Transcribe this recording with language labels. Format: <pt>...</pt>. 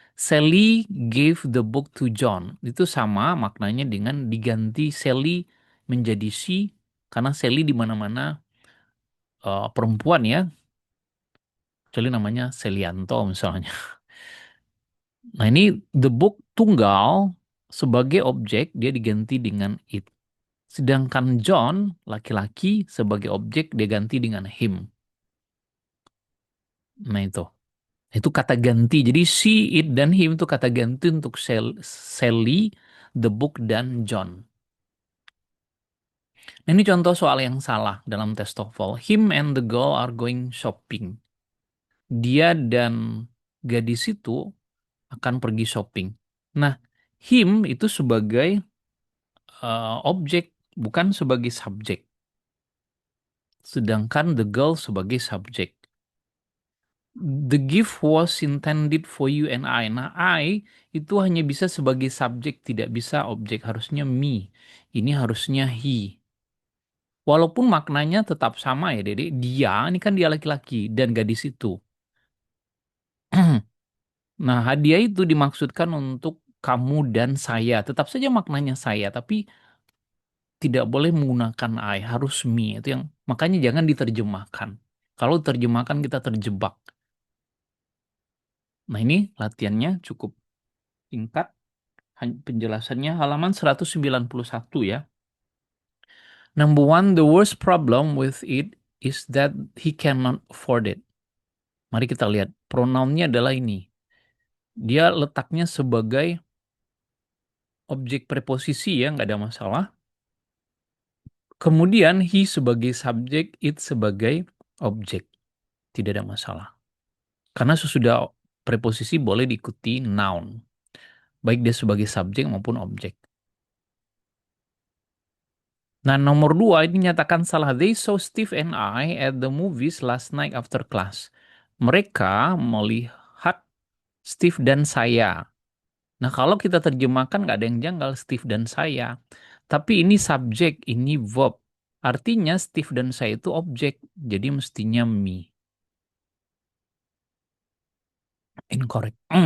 <en>Sally gave the book to John.</en> <id>Itu sama maknanya dengan diganti Sally menjadi she, karena Sally di mana-mana perempuan ya. Kecuali namanya Selianto misalnya. Nah, ini</id> <en>the book</en> <id>tunggal sebagai objek dia diganti dengan it. Sedangkan John laki-laki sebagai objek dia ganti dengan him. Nah, itu kata ganti. Jadi she, it, dan him itu kata ganti untuk Sally,</id> <en>the book,</en> <id>dan John. Nah, ini contoh soal yang salah dalam tes TOEFL.</id> <en>Him and the girl are going shopping.</en> <id>Dia dan gadis itu akan pergi shopping. Nah, him itu sebagai objek, bukan sebagai subjek. Sedangkan</id> <en>the girl</en> <id>sebagai subjek.</id> <en>The gift was intended for you and I.</en> <id>Nah, I itu hanya bisa sebagai subjek, tidak bisa objek. Harusnya me. Ini harusnya he. Walaupun maknanya tetap sama ya, Dede. Dia, ini kan dia laki-laki dan gadis itu. Nah, hadiah itu dimaksudkan untuk kamu dan saya. Tetap saja maknanya saya, tapi tidak boleh menggunakan I, harus me. Itu yang makanya jangan diterjemahkan. Kalau terjemahkan kita terjebak. Nah, ini latihannya cukup singkat. Penjelasannya halaman 191 ya.</id> <en>Number one, the worst problem with it is that he cannot afford it.</en> <id>Mari kita lihat. Pronounnya adalah ini. Dia letaknya sebagai objek preposisi ya, nggak ada masalah. Kemudian he sebagai subjek, it sebagai objek. Tidak ada masalah. Karena sesudah preposisi boleh diikuti noun. Baik dia sebagai subjek maupun objek. Nah, nomor dua ini nyatakan salah.</id> <en>They saw Steve and I at the movies last night after class.</en> <id>Mereka melihat Steve dan saya. Nah, kalau kita terjemahkan nggak ada yang janggal Steve dan saya. Tapi ini subjek, ini verb. Artinya Steve dan saya itu objek. Jadi mestinya me.</id> <en>Incorrect.</en>